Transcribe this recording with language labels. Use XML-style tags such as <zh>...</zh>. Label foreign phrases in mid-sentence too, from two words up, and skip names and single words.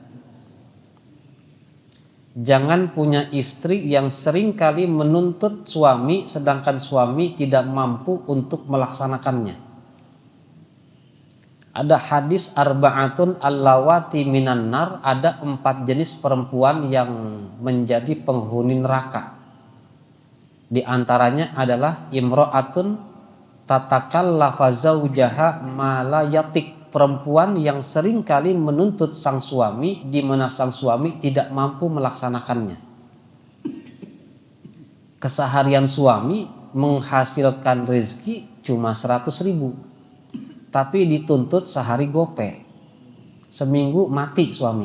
<id>Jangan punya istri yang sering kali menuntut suami sedangkan suami tidak mampu untuk melaksanakannya. Ada hadis</id> <ar>أربعة اللواتي من النار,</ar> <id>ada 4 jenis perempuan yang menjadi penghuni neraka. Di antaranya adalah</id> <ar>امرأة تتكلف زوجها ما لا يطيق,</ar> <id>perempuan yang sering kali menuntut sang suami di mana sang suami tidak mampu melaksanakannya. Keseharian suami menghasilkan rezeki cuma 100.000, tapi dituntut sehari gope, seminggu mati suami.</id>